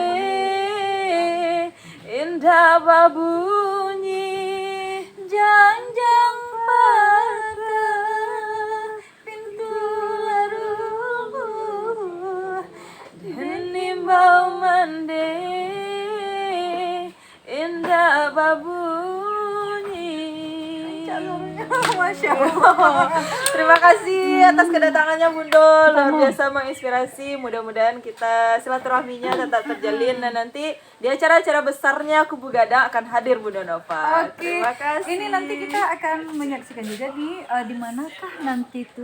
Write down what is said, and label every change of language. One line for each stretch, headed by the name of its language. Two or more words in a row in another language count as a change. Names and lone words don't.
Minangkabau: indah babunyi janjang patah pintu larubuh dan nimbau mande indah babunyi.
Arabic: Masya Allah.
Indonesian: Terima kasih atas kedatangannya Bundo, luar biasa menginspirasi. Mudah-mudahan kita silaturahminya tetap terjalin dan nanti di acara-acara besarnya Kubu Gadang akan hadir Bunda Nova. Terima kasih. Ini nanti kita akan menyaksikan juga di manakah nanti tuh?